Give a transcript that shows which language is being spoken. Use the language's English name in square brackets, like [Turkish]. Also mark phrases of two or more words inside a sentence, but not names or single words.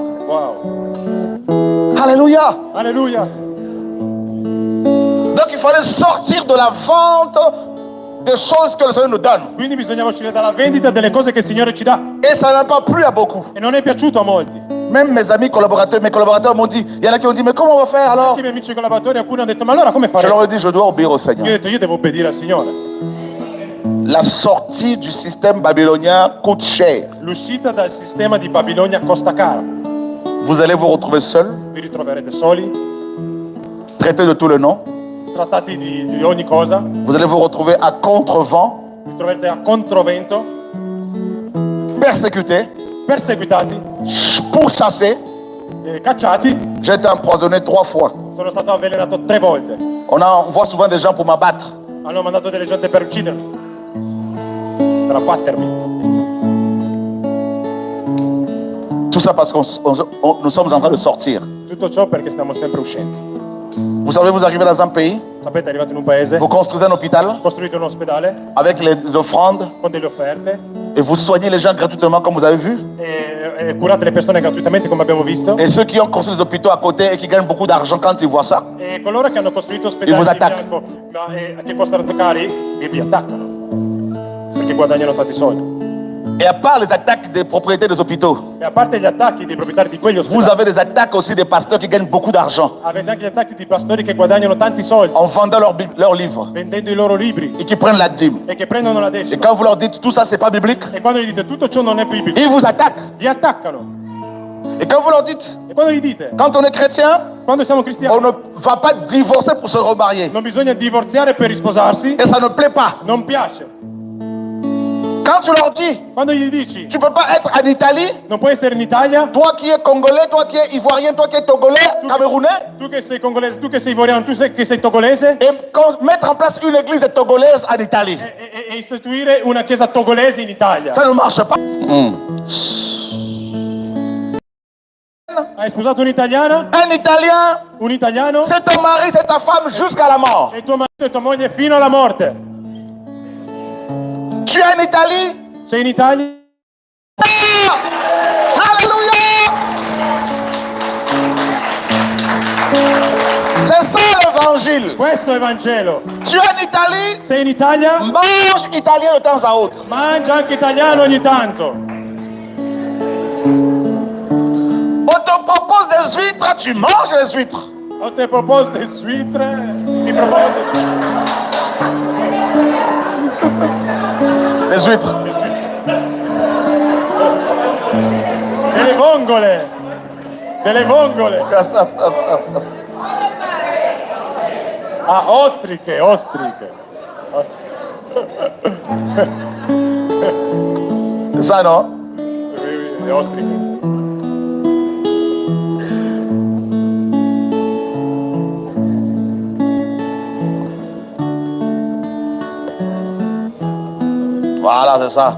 [French] Wow. Alléluia. [Italian] Alleluia. [French] Donc il fallait sortir de la vente des choses que le Seigneur nous donne. [Italian] Quindi bisognava uscire dalla vendita delle cose che il Signore ci dà. [French] Et ça n'a pas plu à beaucoup. [Italian] E non è piaciuto a molti. [French] Même mes amis collaborateurs, mes collaborateurs m'ont dit, il y en a qui ont dit, mais comment on va faire alors? [Italian] Anche i miei amici collaboratori, alcuni hanno detto, ma allora come [French] Je [Italian] faremo? [French] leur ai dit, je dois obéir au [Italian] Io ho [French] Seigneur. [Italian] detto, io devo obbedire al Signore. [French] La sortie du système babylonien coûte cher. [Italian] L'uscita dal sistema di Babilonia costa caro. [French] Vous allez vous retrouver seul, [Italian] Vi ritroverete soli, [French] traité de tout le nom. [Italian] trattati di ogni cosa. [French] Vous allez vous retrouver à contre-vent, [Italian] Vi troverete a controvento, [French] persécuté, [Italian] perseguitati, [French] pourchassé. [Italian] cacciati. [French] J'ai été empoisonné 3 fois. [Italian] Sono stato avvelenato 3 volte. [French] On voit souvent des gens pour m'abattre. [Italian] Hanno mandato delle gente per uccidermi, per abbattermi. [French] Tout ça parce que nous sommes en train de sortir. [Italian] Tutto ciò perché stiamo sempre uscendo. [French] Vous savez, vous arrivez dans un pays, [Italian] Sapete, arrivate in un paese, [French] vous construisez un hôpital [Italian] costruite un ospedale [French] avec les offrandes [Italian] con delle offerte [French] et vous soignez les gens gratuitement comme vous avez vu. [Italian] e curate le persone gratuitamente come abbiamo visto. [French] Et ceux qui ont construit des hôpitaux à côté et qui gagnent beaucoup d'argent quand ils voient ça, [Italian] E coloro che hanno costruito E ospedali [French] vous [Italian] di attaccano. fianco, che costano cari, vi attaccano. Perché guadagnano tanti soldi. [French] et à part les attaques des propriétaires des hôpitaux, [Italian] E a parte gli attacchi dei proprietari di quegli [French] vous [Italian] ospedali, [French] avez des attaques aussi des pasteurs qui gagnent beaucoup d'argent [Italian] avete anche gli attacchi di pastori che guadagnano tanti soldi [French] en vendant leurs livres [Italian] vendendo i loro libri [French] et qui prennent la dîme. [Italian] e che prendono la [French] Et [Italian] decima. [French] quand vous leur dites tout ça, c'est pas biblique, [Italian] E quando gli dite tutto ciò non è biblico, [French] ils vous attaquent. [Italian] vi attaccano. [French] Et quand vous leur dites, [Italian] E quando gli dite, [French] quand on est chrétien, [Italian] quando siamo [French] on [Italian] cristiani, [French] ne va pas divorcer pour se remarier. [Italian] non bisogna divorziare per risposarsi, [French] Et ça ne plaît pas. [Italian] non piace. [French] Quand tu leur dis, [Italian] Quando gli dici, [French] tu peux pas être en Italie, [Italian] non puoi essere in Italia, [French] toi qui es congolais, toi qui es ivoirien, toi qui es togolais, camerounais, [Italian] tu che sei congolese, tu che sei ivoriano, che sei togolese, [French] et mettre en place une église togolaise en Italie. [Italian] e istituire una chiesa togolese in Italia. [French] Ça ne marche pas. [Italian] Hai sposato un'italiana? [French] Un Italien, [Italian] Un italiano? [French] c'est ton mari, c'est ta femme jusqu'à la mort. [Italian] E tuo marito e tua moglie fino alla morte. [French] Tu es en Italie, [Italian] Sei in Italia? [French] alléluia. C'est ça l'évangile. [Italian] Questo è il Vangelo. [French] Tu es en Italie, [Italian] Sei in Italia? [French] mange italien de temps à autre. [Italian] Mangia anche italiano ogni tanto. [French] On te propose des huîtres, tu manges les huîtres. O te propose des huîtres? [Italian] Ti propone [French] Les huîtres. [Italian] delle vongole. Delle vongole. Ah, ostriche, ostriche. [French] C'est ça, non? [Italian] Le ostriche. [French] Voilà, c'est ça.